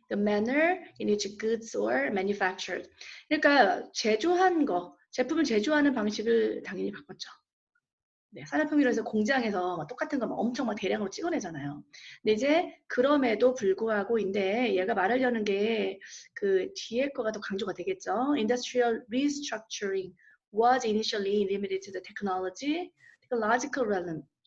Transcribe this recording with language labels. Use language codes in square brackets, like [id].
[en] The manner in which goods were manufactured. [ko] 그러니까 제조한 거, 제품을 제조하는 방식을 당연히 바꿨죠. 네, 산업혁명에서 공장에서 똑같은 거 막 엄청 막 대량으로 찍어내잖아요. 근데 이제 그럼에도 불구하고인데 얘가 말하려는 게 그 뒤에 거가 더 강조가 되겠죠. [en] Industrial restructuring was initially limited to the technological realm.